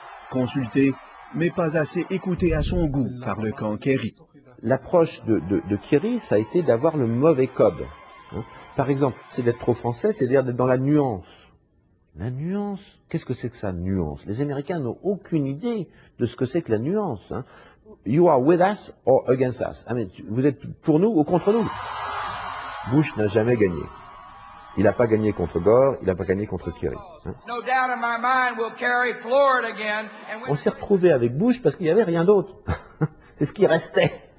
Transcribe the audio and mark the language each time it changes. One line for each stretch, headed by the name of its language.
French: Consulté, mais pas assez écouté à son goût par le camp Kerry. L'approche de Kerry, ça a été d'avoir le mauvais code. Par exemple, c'est d'être trop français, c'est-à-dire d'être dans la nuance. La nuance, qu'est-ce que c'est que ça, nuance? Les Américains n'ont aucune idée de ce que c'est que la nuance.
English: You are with us or against us.
French: Vous êtes pour nous ou contre nous. Bush n'a jamais gagné. Il n'a pas gagné contre Gore, il n'a pas gagné contre Kerry. On s'est retrouvé avec Bush parce qu'il n'y avait rien d'autre. C'est ce qui restait.